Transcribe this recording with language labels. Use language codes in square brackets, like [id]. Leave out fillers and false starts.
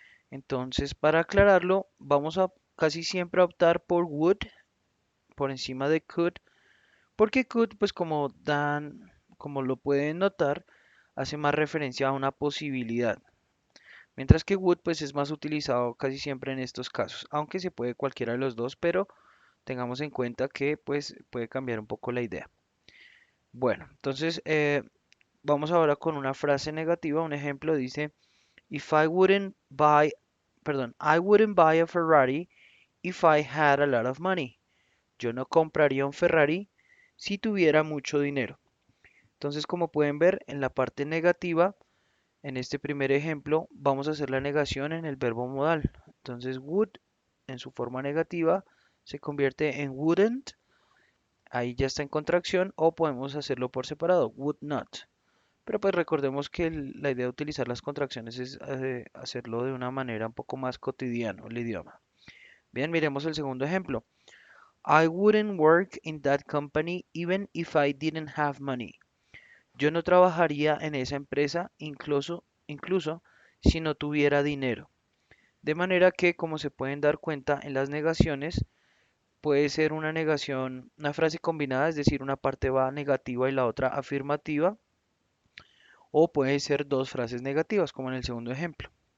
[es] Entonces, para aclararlo, vamos a casi siempre a optar por would por encima de could, porque could, pues como lo pueden notar, hace más referencia a una posibilidad. Mientras que would, pues es más utilizado casi siempre en estos casos, aunque se puede cualquiera de los dos, pero tengamos en cuenta que pues puede cambiar un poco la idea. Bueno, entonces vamos ahora con una frase negativa. Un ejemplo dice, [en] If I wouldn't buy, [es] perdón, [en] I wouldn't buy a Ferrari if I had a lot of money. [es] Yo no compraría un Ferrari si tuviera mucho dinero. Entonces, como pueden ver, en la parte negativa, en este primer ejemplo, vamos a hacer la negación en el verbo modal. Entonces, would en su forma negativa se convierte en wouldn't. Ahí ya está en contracción o podemos hacerlo por separado, would not. Pero pues recordemos que la idea de utilizar las contracciones es hacerlo de una manera un poco más cotidiana, el idioma. Bien, miremos el segundo ejemplo. [en] I wouldn't work in that company even if I didn't have money. [es] Yo no trabajaría en esa empresa incluso si no tuviera dinero. De manera que, como se pueden dar cuenta en las negaciones, puede ser una negación, una frase combinada, es decir, una parte va negativa y la otra afirmativa, o puede ser dos frases negativas, como en el segundo ejemplo.